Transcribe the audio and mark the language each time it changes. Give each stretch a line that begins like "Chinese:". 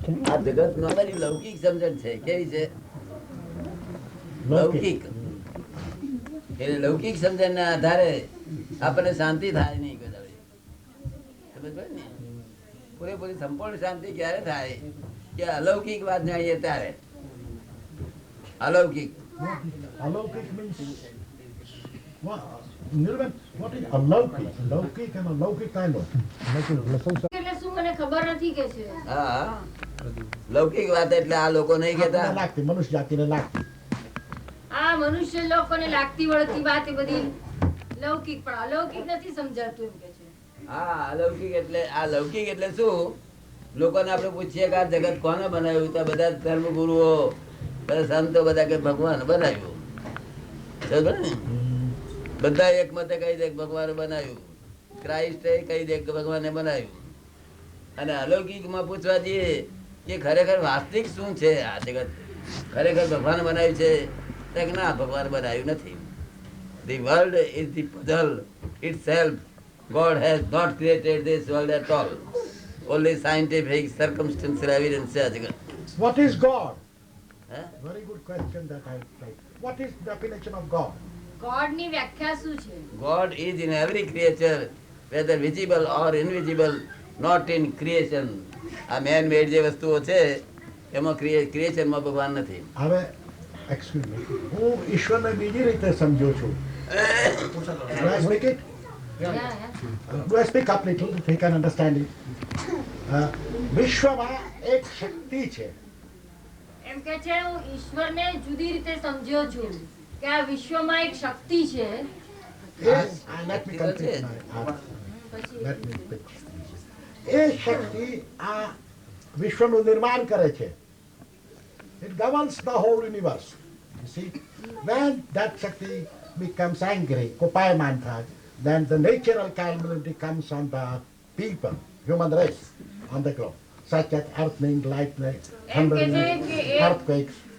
Gujarati: આ જગત નો લૌકિક સમજણ છે. કેવી છે? લૌકિક. એટલે લૌકિક સમજણ ના આધારે આપણને શાંતિ થાય નહીં. સમજ પડે ને? પૂરેપૂરી સંપૂર્ણ શાંતિ ક્યારે થાય કે અલૌકિક વાત જાણીએ ત્યારે. અલૌકિક
English: અલૌકિક means what? Nirvan, what is અલૌકિક?
Gujarati: લૌકિક અને અલૌકિક
English: I know.
Gujarati: એટલે શું મને ખબર નથી કે છે. હા, લૌકિક વાત એટલે આ લોકો નહીં કેતા લાગતી મનુષ્ય જાતિને લાગતી. આ મનુષ્ય લોકોને લાગતી વળગતી વાત એ બધી લૌકિક, પણ અલૌકિક નથી સમજાતું એમ કે છે. હા, અલૌકિક એટલે આ લૌકિક એટલે શું? લોકોને આપણે પૂછીએ કે આ જગત કોને બનાવ્યું તો બધા ધર્મ ગુરુઓ બધા સંતો બધા કે ભગવાન બનાવ્યું. સમજો ને? બધા એક મતે કહી દે ભગવાને બનાવ્યું. ક્રાઇસ્ટે કહી દે કે ભગવાને બનાવ્યું. અને અલૌકિક માં પૂછવા જઈએ કે ખરેખર વાસ્તવિક શું છે આ જગત, ખરેખર ભગવાન બનાવ્યું છે તો કે ના, ભગવાન બનાવ્યું નથી.
English: The world is the puzzle itself. God has not created this world at all. Only scientific circumstantial evidence
Gujarati: છે આ જગત.
English: What is God?
Gujarati: હે?
English: Very good question that I like. What is the definition of God?
Gujarati: God ની વ્યાખ્યા શું છે?
English: God is in every creature, whether visible or invisible, not in creation.
Gujarati: આ
English: man made
Gujarati: જે વસ્તુઓ છે એમાં ક્રિએશન માં ભગવાન નથી. હવે
English: excuse me,
Gujarati: હું ઈશ્વરને બીજી રીતે સમજુ છું.
English: Do I speak it? Do I speak up little if you can understand it?
Gujarati: વિશ્વમાં એક શક્તિ છે. એમ કે છે હું ઈશ્વરને જુદી રીતે સમજ્યો છું કે આ વિશ્વમાં એક શક્તિ છે.
English: Let me complete my let me speak.
Gujarati: એ શક્તિ આ વિશ્વનું નિર્માણ કરે છે.
English: It governs the whole universe. You see, when that Shakti becomes angry,
Gujarati: કોપાયમાન થાય,
English: then the natural calamity comes on the people, human race, on the globe, such as earthquake, lightning, thundering, earthquakes.